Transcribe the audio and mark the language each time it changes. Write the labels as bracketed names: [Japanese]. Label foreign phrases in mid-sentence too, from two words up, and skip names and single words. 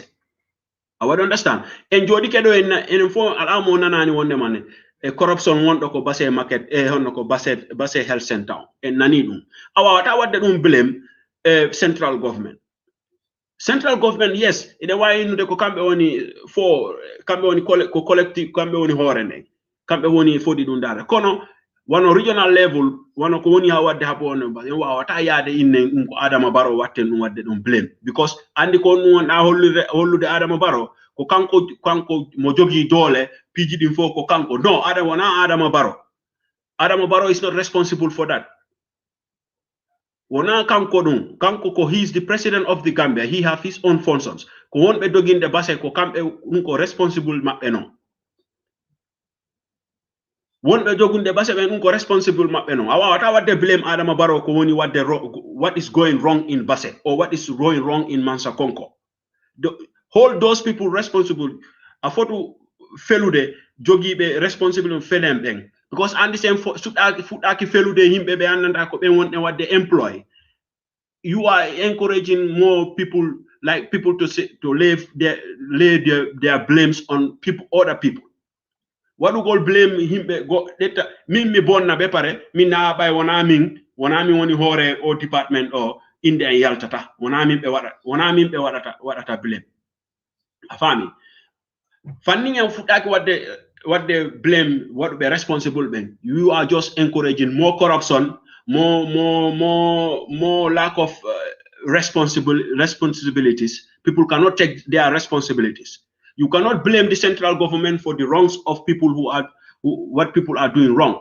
[English] I would understand [Fula] en jooɗi keɗo enen fof alamo nanani wondema ne corruption wonɗo ko Base market honno ko Base health center en nani ɗum a wawata wadde ɗum [English] blame central government [Fula] yes ene wawi innude ko kamɓe woni ko collective kamɓe woni hoore nden kamɓe woni foɗi ɗum dara kono [English] one regional level one [Fula] ko woni ha wadde haɓo ba wawata yaade inne ko Adama Barrow watte ɗum wadde ɗum [English] blame because [Fula] andi ko ɗum wonɗa hollude Adama Barrow ko kanko mo jogi doole piiji ɗin fof ko kanko no wona Adama Barrow. [English] Adama Barrow is not responsible for that. [Fula] Wona kanko ɗum kanko ko [English] he is the president of the Gambia, he have his own functions [Fula] ko wonɓe doginde base ko kamɓe ɗum ko responsible maɓɓe non wonɓe jogunde base ɓen ɗum ko responsible maɓɓe non a wawata wadde blame Adama Barrow ko woni wadde [English] what is going wrong in Basse or what is going wrong in Mansa Konko. Hold those people responsible [Fula] a fotu felude jogiɓe responsible felen ɓen because andi sen fuɗɗaki felude yimɓe ɓe andanta ko ɓen wonɗe wadde employ. [English] You are encouraging more people like people to lay their blames on other people. [Fula] Waɗugol blame himɓe ɗetta min mi bonna ɓe pare min na ɓay wona min woni hoore o department o inde en yaltata wona min ɓe waɗata blame a faami fanni en fuɗɗaki wadde blame waɗuɓe responsible ɓen. [English] You are just encouraging more corruption, more lack of responsibilities. People cannot take their responsibilities. You cannot blame the central government for the wrongs of people what people are doing wrong.